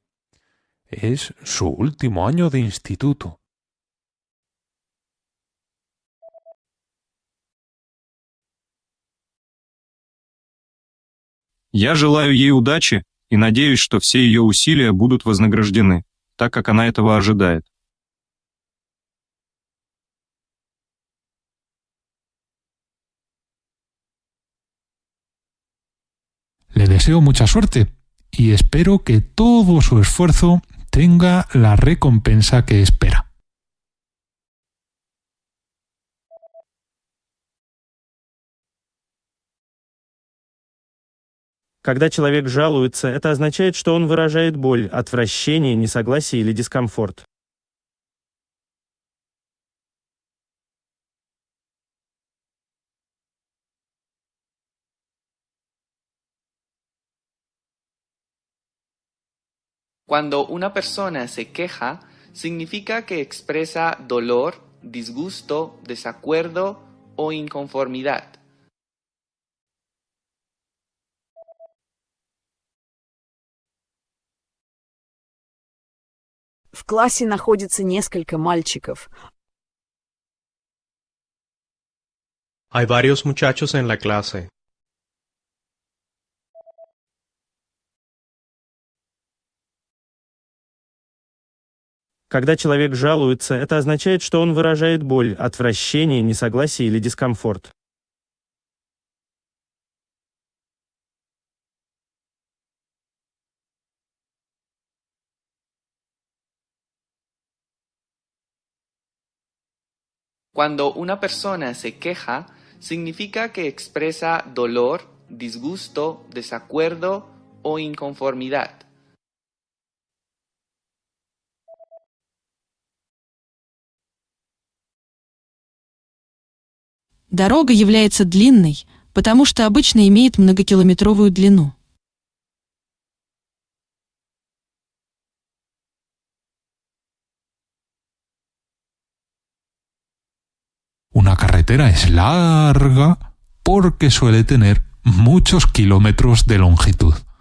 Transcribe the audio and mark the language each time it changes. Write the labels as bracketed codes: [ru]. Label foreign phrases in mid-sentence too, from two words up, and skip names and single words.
[es] Es su último año de instituto. [ru] Я желаю ей удачи и надеюсь, что все ее усилия будут вознаграждены, так как она этого ожидает. [es] Le deseo mucha suerte y espero que todo su esfuerzo tenga la recompensa que espera. [ru] Когда человек жалуется, это означает, что он выражает боль, отвращение, несогласие или дискомфорт. [es] Cuando una persona se queja, significa que expresa dolor, disgusto, desacuerdo o inconformidad. [ru] В классе находится несколько мальчиков. [es] Hay varios muchachos en la clase. [ru] Когда человек жалуется, это означает, что он выражает боль, отвращение, несогласие или дискомфорт. [es] Cuando una persona se queja, significa que expresa dolor, disgusto, desacuerdo o inconformidad. [ru] Дорога является длинной, потому что обычно имеет многокилометровую длину. [es] Una carretera es larga porque suele tener muchos kilómetros de longitud.